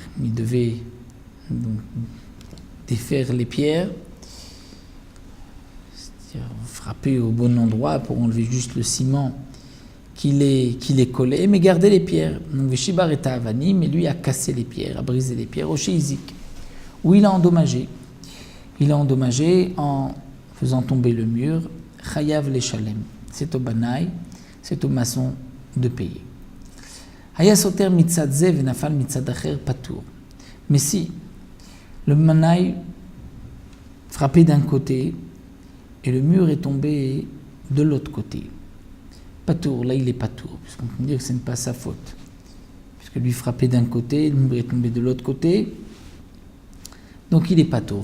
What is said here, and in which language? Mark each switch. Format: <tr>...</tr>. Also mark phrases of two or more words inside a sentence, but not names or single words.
<fr>Il devait donc défaire les pierres, c'est-à-dire frapper au bon endroit pour enlever juste le ciment qui les collait, mais garder les pierres. Donc</fr> <he>ושיבר את האבנים,</he> <fr>mais lui a cassé les pierres, a brisé les pierres au Sheizik, où il a endommagé. Il a endommagé en faisant tomber le mur.</fr> <he>חייב לשלם.</he> <fr>C'est au Banaï, c'est au maçon de payer.</fr> <he>היה סותר מצד זה ונפל מצד אחר פטור.</he> <fr>Mais si le Banaï frappait d'un côté et le mur est tombé de l'autre côté, patour, là il est patour, puisqu'on peut dire que ce n'est pas sa faute. Puisque lui frappait d'un côté, le mur est tombé de l'autre côté, donc il est patour.</fr>